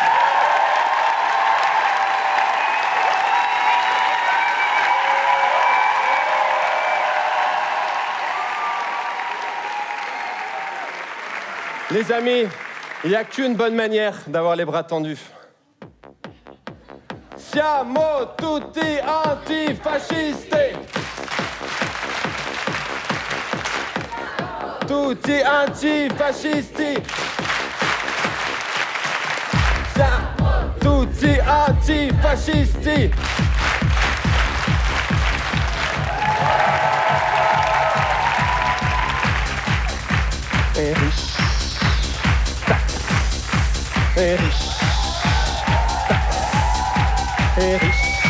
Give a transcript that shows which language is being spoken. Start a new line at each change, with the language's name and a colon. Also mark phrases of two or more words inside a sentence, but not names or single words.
French: Les amis, il n'y a qu'une bonne manière d'avoir les bras tendus.
Italian: Siamo tutti antifascisti. Tutti antifascisti. Siamo tutti antifascisti.
French: Et riche. Et riche. Et riche.